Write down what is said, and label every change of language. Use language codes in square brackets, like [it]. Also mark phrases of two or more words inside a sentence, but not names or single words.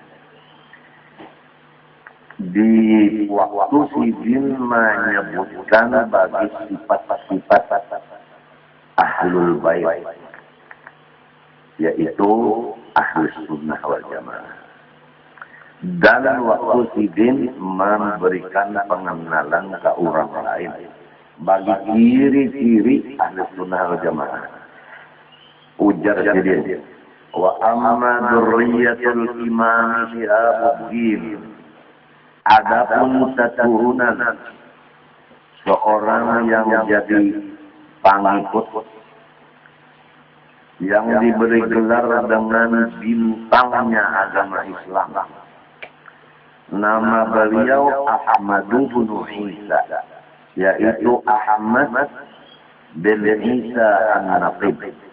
[id] Di waktu Sidin menyebutkan bagi sifat-sifat [ar] ahlul bait, [id] yaitu [ar] ahlus sunnah wal jamaah. [id] Dan waktu Sidin memberikan pengenalan ke orang lain bagi ciri-ciri [ar] ahlus sunnah wal jamaah. [id] Ujar Sidin, [ar] wa amma dzurriyyatul imam Syihabuddin, [id] adapun keturunan seorang yang jadi pengikut yang diberi gelar dengan bintangnya agama Islam, nama beliau Ahmad bin Isa, yaitu Ahmad bin Isa An-Naqib.